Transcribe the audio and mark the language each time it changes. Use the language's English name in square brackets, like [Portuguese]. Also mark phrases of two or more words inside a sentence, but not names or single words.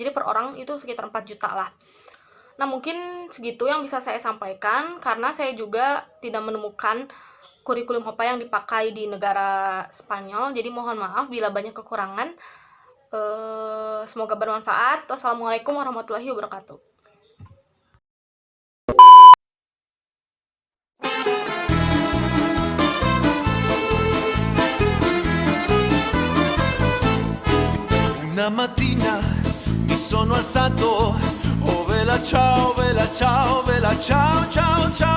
[Indonesian] Jadi per orang itu sekitar 4 juta lah. Nah, mungkin segitu yang bisa saya sampaikan karena saya juga tidak menemukan kurikulum apa yang dipakai di negara Spanyol. Jadi mohon maaf bila banyak kekurangan. Semoga bermanfaat. [Arabic] والسلام عليكم ورحمة الله وبركاته. [Italian] Una mattina mi sono alzato, oh vela ciao, vela ciao, vela ciao, ciao, ciao.